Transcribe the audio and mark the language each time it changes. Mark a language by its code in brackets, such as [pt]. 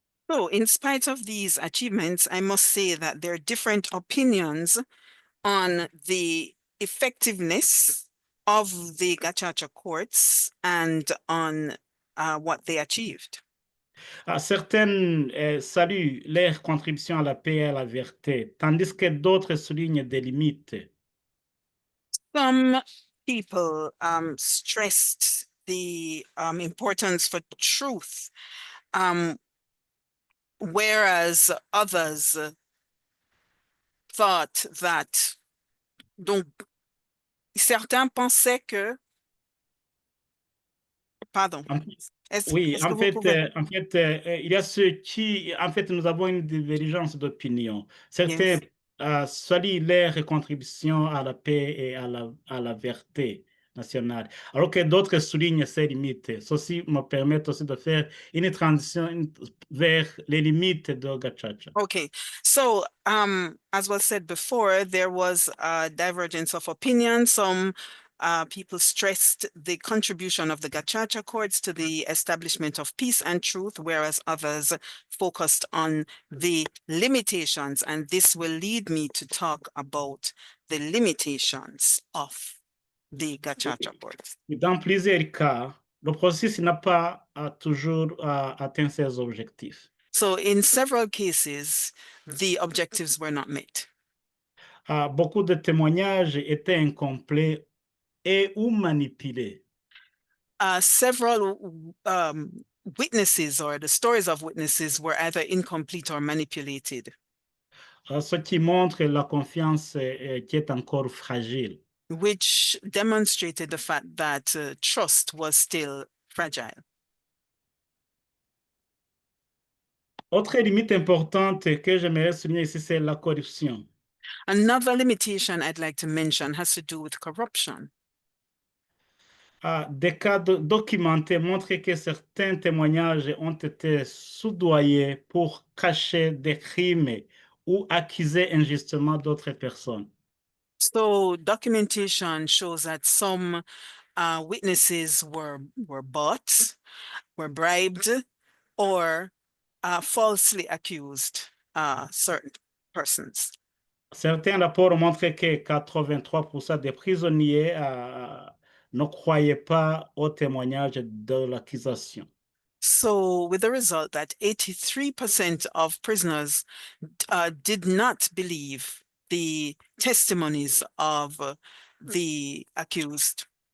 [en] So in spite of these achievements, I must say that there are different opinions on the effectiveness of the gachacha courts and on what they achieved. [fr] Certaines saluent leur contribution à la paix et à la vérité, tandis que d'autres soulignent des limites. [en] Some people stressed the importance for truth, whereas others thought that, [fr] donc, certains pensaient que, pardon, Oui, est-ce que vous pouvez... il y a ceux qui, en fait, nous avons une divergence d'opinion. Certains saluent leur contribution à la paix et à la vérité nationale, alors que d'autres soulignent ses limites. Ceci me permet aussi de faire une transition vers les limites de Gachacha. [en] Okay, so as was said before, there was a divergence of opinion. Some people stressed the contribution of the Gachacha courts to the establishment of peace and truth, whereas others focused on the limitations. And this will lead me to talk about the limitations of the Gachacha courts. [fr] Dans plusieurs cas, le processus n'a pas toujours atteint ses objectifs. [en] So in several cases, the objectives were not met. [fr] Beaucoup de témoignages étaient incomplets et ou manipulés. [en] Several witnesses or the stories of witnesses were either incomplete or manipulated, [fr] Ce qui montre la confiance qui est encore fragile. [en] which demonstrated the fact that trust was still fragile. [fr] Autre limite importante que j'aimerais souligner ici, c'est la corruption. [en] Another limitation I'd like to mention has to do with corruption. [fr] Des cas documentés montrent que certains témoignages ont été soudoyés pour cacher des crimes ou accuser injustement d'autres personnes. [en] So documentation shows that some witnesses were bought, were bribed, or falsely accused certain persons. [fr] Certains rapports montrent que 83% des prisonniers ne croyaient pas au témoignage de l'accusation. [en] So with the result that 83% of prisoners did not believe the testimonies of the accused